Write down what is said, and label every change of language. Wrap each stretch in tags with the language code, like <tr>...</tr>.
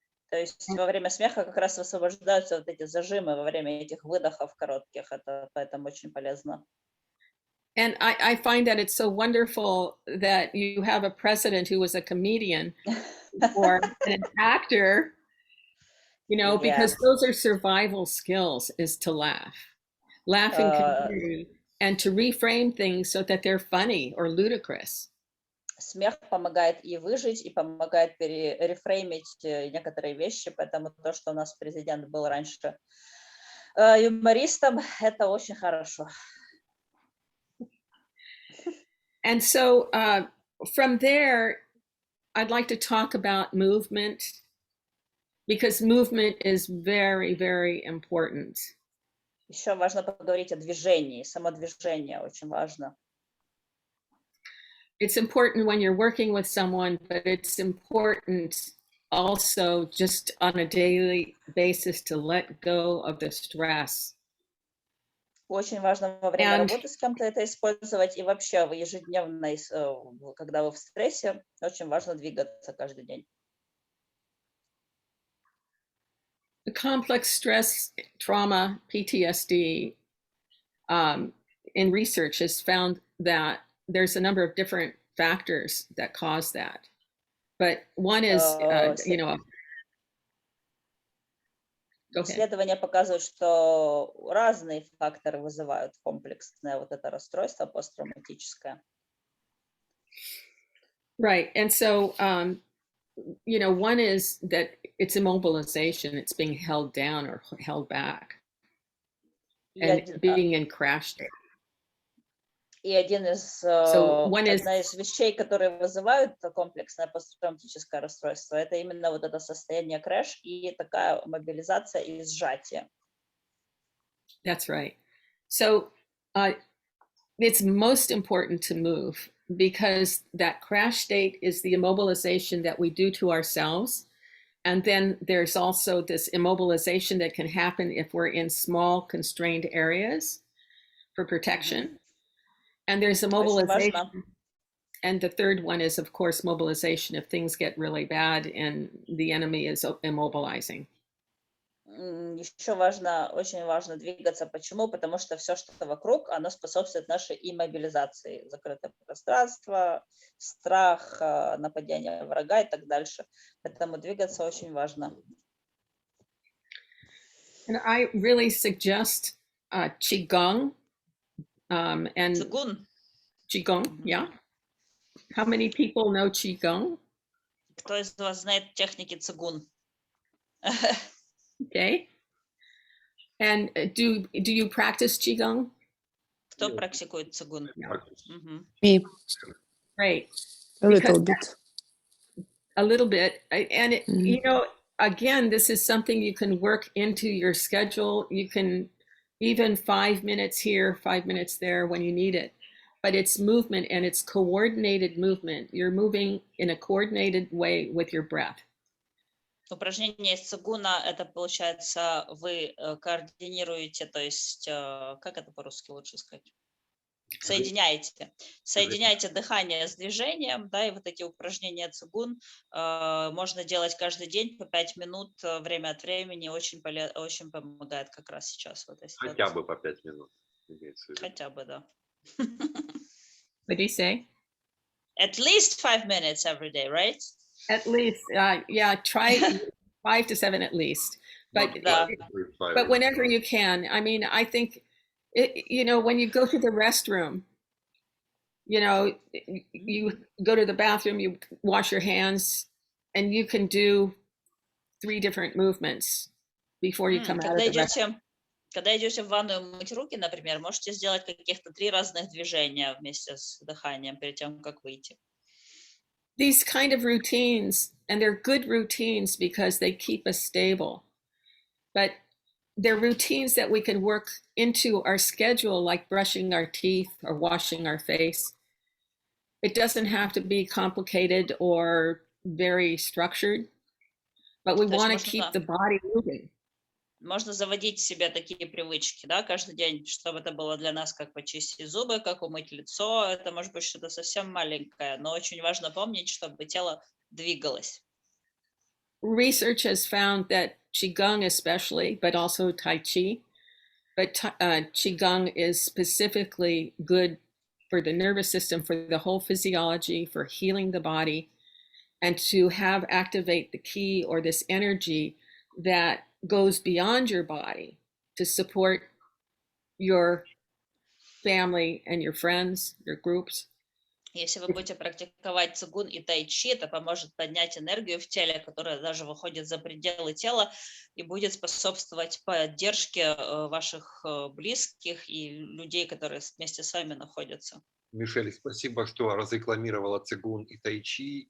<ru>То есть во время смеха как раз высвобождаются вот эти зажимы во время этих выдохов коротких. Это поэтому очень полезно.</ru> <en>And I find that it's so wonderful that you have a president who was a comedian or an actor, you know, because those are survival skills, is to laugh. Laugh in community and to reframe things so that they're funny or ludicrous.</en> <ru>Смех помогает и выжить, и помогает рефреймить некоторые вещи, поэтому то, что у нас президент был раньше юмористом, это очень хорошо.</ru> <en>And so from there, I'd like to talk about movement, because movement is very, very important.</en> <ru>Еще важно поговорить о движении, самодвижение очень важно.</ru> <en>It's important when you're working with someone, but it's important also just on a daily basis to let go of the stress.</en> <ru>Очень важно во время работы с кем-то это использовать, и вообще ежедневно, когда вы в стрессе, очень важно двигаться каждый день.</ru> <en>The complex stress, trauma, PTSD, in research has found that there's a number of different factors that cause that. But one is, you know,</en> <ru>исследования показывают, что разные факторы вызывают комплексное вот это расстройство посттравматическое.</ru> <en>Right, and so, you know, one is that it's immobilization, it's being held down or held back, and being in crash state.</en> <ru>И одна из вещей, которые вызывают комплексное посттравматическое расстройство, это именно вот это состояние крэш и такая мобилизация и сжатие.</ru> <en>That's right. So it's most important to move, because that crash state is the immobilization that we do to ourselves. And then there's also this immobilization that can happen if we're in small constrained areas for protection. And there's a mobilization. And the third one is, of course, mobilization if things get really bad and the enemy is immobilizing.</en> <ru>Еще важно, очень важно двигаться. Почему? Потому что все, что вокруг, оно способствует нашей иммобилизации. Закрытое пространство, страх, нападение врага и так дальше. Поэтому двигаться очень важно.</ru> <en>And I really suggest Qigong. And Qigong, yeah. How many people know Qigong?</en> <ru>Кто из вас знает техники цигун?</ru> <en>Okay. And do you practice Qigong?</en> <ru>Кто практикует цигун?</ru> <en>Me. Great. A little bit. A little bit. And, you know, again, this is something you can work into your schedule. You can even 5 minutes here, 5 minutes there when you need it. But it's movement, and it's coordinated movement. You're moving in a coordinated way with your breath.</en> <ru>Упражнение из цигуна, это получается, вы координируете, то есть, как это по-русски лучше сказать? Соединяйте дыхание с движением, да, и вот эти упражнения цигун можно делать каждый день по 5 минут время от времени, очень помогает как раз сейчас. Вот, Хотя бы по 5 минут. Хотя бы, да.</ru> <en>What do you say? At least 5 minutes every day, right? At least, yeah, try 5 to 7 at least. But but whenever you can. I mean, I think, when you go to the restroom, you go to the bathroom, you wash your hands, and you can do 3 different movements before you come out of the restroom.</en> <ru>Когда идете в ванную мыть руки, например, можете сделать каких-то 3 разных движения вместе с дыханием перед тем, как выйти.</ru> <en>These kind of routines, and they're good routines because they keep us stable, but they're routines that we can work into our schedule, like brushing our teeth or washing our face. It doesn't have to be complicated or very structured, but we want to keep the body moving.</en> <ru>Можно заводить себе такие привычки, да, каждый день, чтобы это было для нас как почистить зубы, как умыть лицо. Это может быть что-то совсем маленькое, но очень важно помнить, чтобы тело двигалось.</ru> <en>Research has found that Qigong especially, but also Tai Chi, but Qigong is specifically good for the nervous system, for the whole physiology, for healing the body, and to have activate the Qi or this energy that goes beyond your body to support your family and your friends, your groups.</en> <ru>Если вы будете практиковать цигун и тайчи, это поможет поднять энергию в теле, которая даже выходит за пределы тела и будет способствовать поддержке ваших близких и людей, которые вместе с вами находятся. Мишель, спасибо, что разрекламировала цигун и тайчи.</ru>